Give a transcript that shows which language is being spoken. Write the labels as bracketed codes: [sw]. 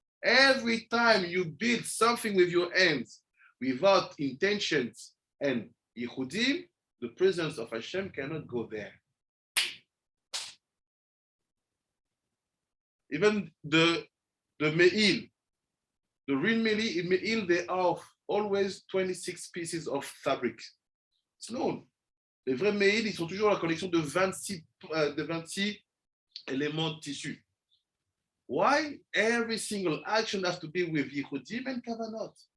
[en] Every time you build something with your hands without intentions and yichudim, the presence of Hashem cannot go there. Even the me'il, the real me'il, they are always 26 pieces of fabric. It's known. [fr] Les vrais me'il, ils sont toujours la connexion de 26 éléments de tissu. [en] Why? Every single action has to be with yichudim and kavanot.